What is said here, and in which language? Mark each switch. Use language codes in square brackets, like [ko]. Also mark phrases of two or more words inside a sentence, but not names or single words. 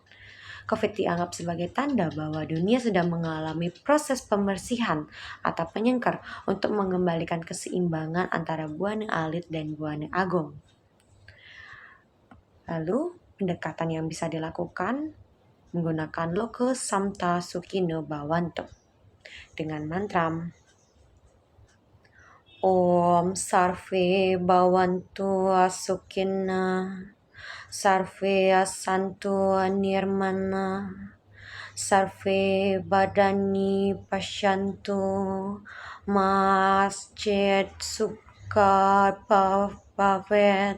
[id] COVID dianggap sebagai tanda bahwa dunia sedang mengalami proses pembersihan atau penyengker untuk mengembalikan keseimbangan antara Buana Alit dan Buana Agung. Lalu, pendekatan yang bisa dilakukan menggunakan [sa] Loka Samta Sukhino Bhavantu [id] dengan mantra [sa] Om Sarve Bhavantu Sukhina, Sarve Santu Nirmana, Sarve Badani Pasyantu, Masjid Sukha Bhavet.